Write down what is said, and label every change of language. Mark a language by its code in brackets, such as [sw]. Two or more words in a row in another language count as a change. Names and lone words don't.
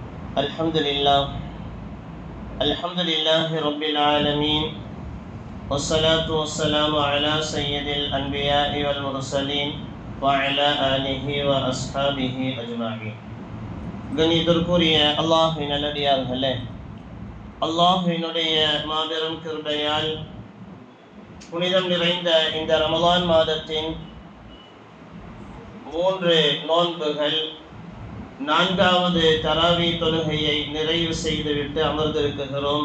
[ar] الحمد لله رب العالمين والصلاة والسلام على سيد الأنبياء والمرسلين وعلى آله وأصحابه أجمعين. [ta] கணிதற்குரிய அல்லாஹ்வின் நல்லடியார்களே, அல்லாஹ்வினுடைய மாபெரும் கிருபையால் புனிதம் நிறைந்த இந்த ரமலான் மாதத்தின் 3 நோன்புகள், 4வது தராவி தொழுகையை நிறைவு செய்துவிட்டு அமர்ந்திருக்கிறோம்.